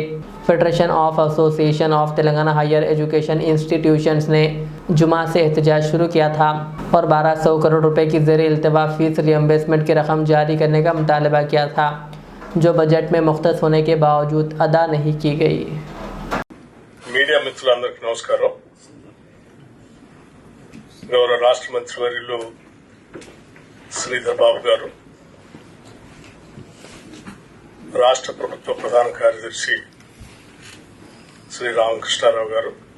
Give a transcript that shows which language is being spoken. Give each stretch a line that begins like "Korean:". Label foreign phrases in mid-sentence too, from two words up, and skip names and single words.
Urdu: فیڈریشن آف ایسوسی ایشن آف تلنگانہ ہائیر ایجوکیشن انسٹی ٹیوشنز نے جمعہ سے احتجاج شروع کیا تھا اور 1200 کروڑ روپے کی زیر التوا
English: fee reimbursement
Urdu: کی رقم جاری کرنے کا مطالبہ کیا تھا، جو بجٹ میں مختص ہونے کے باوجود ادا نہیں کی گئی۔
Telugu: మీడియా మిత్రులందరికీ నమస్కారం। గౌరవ రాష్ట్ర మంత్రివర్యులు శ్రీధర్ బాబు గారు, రాష్ట్ర ప్రభుత్వ ప్రధాన కార్యదర్శి శ్రీ రామకృష్ణారావు గారు,